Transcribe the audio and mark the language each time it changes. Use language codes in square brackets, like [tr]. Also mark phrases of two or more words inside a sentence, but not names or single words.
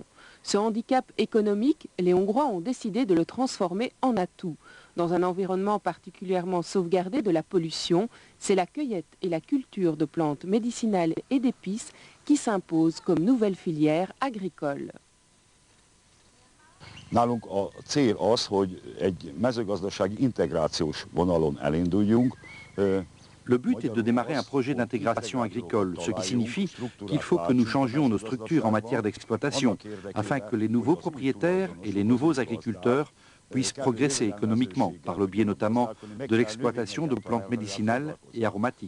[fr] Ce handicap économique, les Hongrois ont décidé de le transformer en atout. Dans un environnement particulièrement sauvegardé de la pollution, c'est la cueillette et la culture de plantes médicinales et d'épices qui s'imposent comme nouvelle filière agricole. [hu] Nálunk a cél az, hogy egy mezőgazdasági integrációs vonalon elinduljunk. [fr] Le but est de démarrer un projet d'intégration agricole, ce qui signifie qu'il faut que nous changions nos structures en matière d'exploitation, afin que les nouveaux propriétaires et les nouveaux agriculteurs puissent progresser économiquement, par le biais notamment de l'exploitation de plantes médicinales et aromatiques.